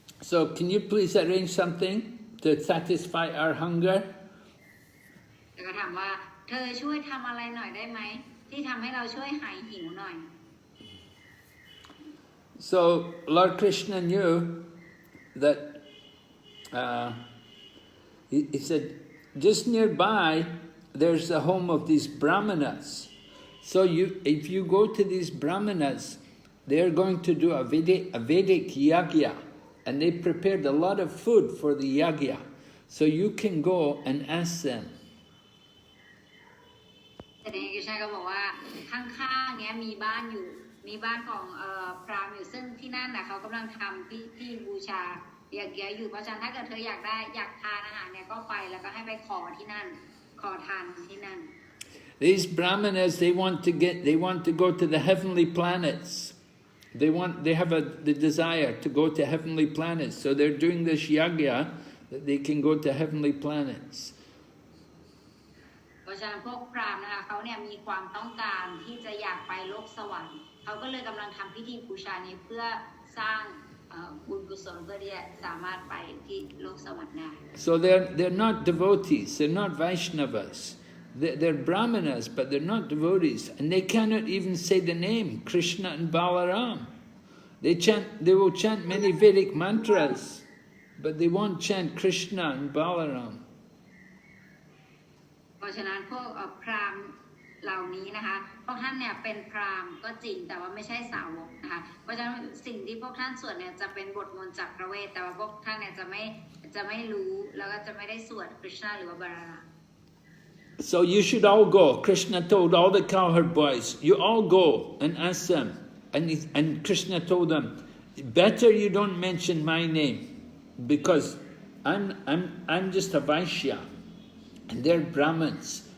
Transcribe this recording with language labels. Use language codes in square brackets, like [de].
[en] So can you please arrange something to satisfy our hunger? [th] แล้วก็ถามว่าเธอช่วยทำอะไรหน่อยได้ไหมที่ทำให้เราช่วยหายหิวหน่อย [en] So Lord Krishna knew that he said just nearby there's the home of these Brāhmaṇas. So if you go to these Brāhmaṇas, they're going to do a Vedic yagya, and they prepared a lot of food for the yagya. So you can go and ask them. [th] แต่ในกิชนาก็บอกว่าข้างๆเนี้ยมีบ้านของพราหมณ์อยู่ซึ่งที่นั่นน่ะเขากำลังทำพิธีบูชาเยอะๆอยู่เพราะฉะนั้นถ้าเกิดเธออยากทานอาหารเนี่ยก็ไปแล้วก็ให้ไปขอที่นั่นขอทานที่นั่น [en] These Brāhmaṇas, they want to go to the heavenly planets. They have the desire to go to heavenly planets. So they're doing this yagya that they can go to heavenly planets. [th] เพราะฉะนั้นพวกพราหมณ์นะคะเขาเนี่ยมีความต้องการที่จะอยากไปโลกสวรรค์เขาก็เลยกำลังทำพิธีบูชานี้เพื่อสร้างบุญกุศลเพื่อที่จะสามารถไปที่โลกสวรรค์ได้ [en] So they're not devotees. They're not Vaishnavas. They're Brāhmaṇas, but they're not devotees, and they cannot even say the name Krishna and Balaram. They will chant many Vedic mantras, but they won't chant Krishna and Balaram. [th] เพราะฉะนั้นพวกพราหมณ์เหล่านี้นะคะพวกท่านเนี่ยเป็นพราหมณ์ก็จริงแต่ว่าไม่ใช่สาวกนะคะเพราะฉะนั้นสิ่งที่พวกท่านสวดเนี่ยจะเป็นบทมนต์จากพระเวทแต่ว่าพวกท่านเนี่ยจะไม่รู้แล้วก็จะไม่ได้สวดคริชนาหรือว่าบาราราม [en] So you should all go. Krishna told all the cowherd boys, you all go and ask them. And Krishna told them, better you don't mention my name, because I'm just a Vaishya, and they're Brahmins.